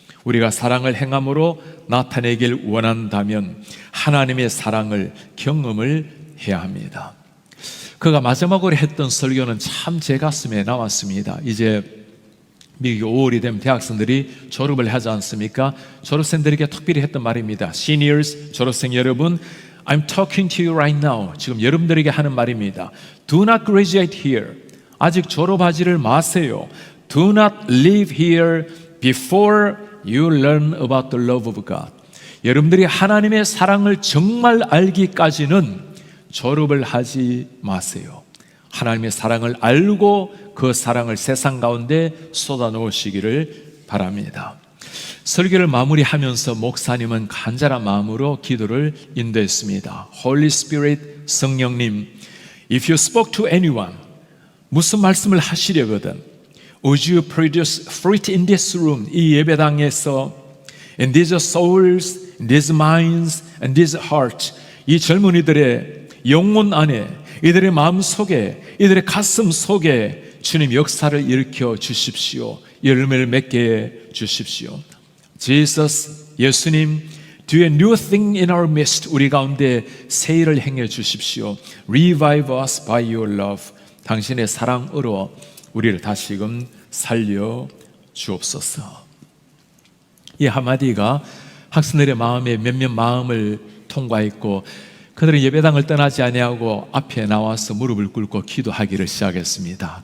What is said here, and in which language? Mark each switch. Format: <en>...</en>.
<ko>우리가 사랑을 행함으로 나타내길 원한다면 하나님의 사랑을 경험을 해야 합니다. 그가 마지막으로 했던 설교는 참 제 가슴에 남았습니다. 이제 미국 5월이 되면 대학생들이 졸업을 하지 않습니까? 졸업생들에게 특별히 했던 말입니다.</ko> <en>Seniors,</en> <ko>졸업생 여러분,</ko> <en>I'm talking to you right now.</en> <ko>지금 여러분들에게 하는 말입니다.</ko> <en>Do not graduate here.</en> <ko>아직 졸업하지를 마세요.</ko> <en>Do not leave here before you learn about the love of God.</en> <ko>여러분들이 하나님의 사랑을 정말 알기까지는 졸업을 하지 마세요. 하나님의 사랑을 알고 그 사랑을 세상 가운데 쏟아 놓으시기를 바랍니다. 설교를 마무리하면서 목사님은 간절한 마음으로 기도를 인도했습니다.</ko> <en>Holy Spirit, 성령님, If you spoke to anyone,</en> <ko>무슨 말씀을 하시려거든</ko> <en>Would you produce fruit in this room,</en> <ko>이 예배당에서</ko> <en>In these souls, in these minds, and these hearts,</en> <ko>이 젊은이들의 영혼 안에, 이들의 마음 속에, 이들의 가슴 속에 주님 역사를 일으켜 주십시오. 열매를 맺게 해 주십시오.</ko> <en>Jesus, 예수님, do a new thing in our midst.</en> <ko>우리 가운데 새 일을 행해 주십시오.</ko> <en>Revive us by your love.</en> <ko>당신의 사랑으로 우리를 다시금 살려 주옵소서. 이 한마디가 학생들의 마음에 몇몇 마음을 통과했고 그들은 예배당을 떠나지 아니하고 앞에 나와서 무릎을 꿇고 기도하기를 시작했습니다.</ko>